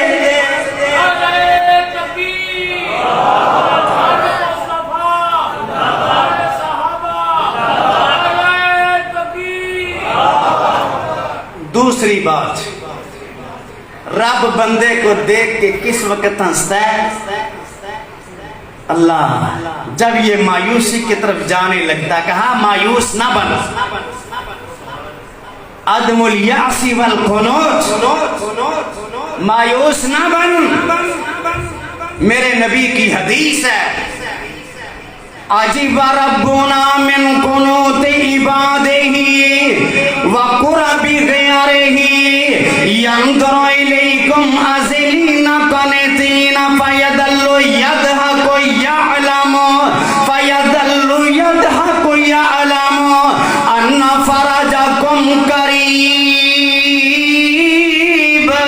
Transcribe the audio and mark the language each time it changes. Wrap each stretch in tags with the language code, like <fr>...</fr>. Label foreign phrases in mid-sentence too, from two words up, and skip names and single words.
<ur>دوسری بات رب بندے کو دیکھ کے کس وقت ہنستا ہے اللہ جب یہ مایوسی کی طرف جانے لگتا ہے کہا مایوس نہ بن</ur> <ar>عدم الیأس والقنوط</ar> <ur>مایوس نہ بن میرے نبی کی حدیث ہے</ur> <ar>عجب ربنا من قنوط عباده و قرب غيره ينظر إليكم أزلين قنطين فيظل يضحك يعلم أن فرجكم قريب.</ar>